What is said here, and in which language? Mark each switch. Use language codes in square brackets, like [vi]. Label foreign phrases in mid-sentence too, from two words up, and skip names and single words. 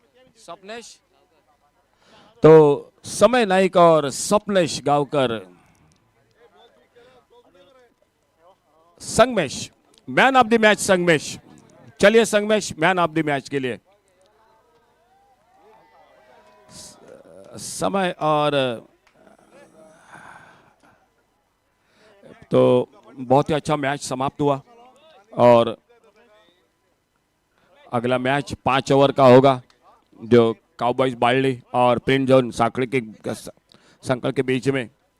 [hi] स्वप्नेश, तो समय नाइक और स्वप्नेश गावकर, संगमेश [en] man of the match. [hi] संगमेश, चलिए संगमेश [en] man of the match [hi] के लिए। समय और तो बहुत ही अच्छा मैच समाप्त हुआ और अगला मैच 5 ओवर का होगा जो काउबॉयज बार्ली और प्रिंट जोन साकड़ी के संकल के बीच में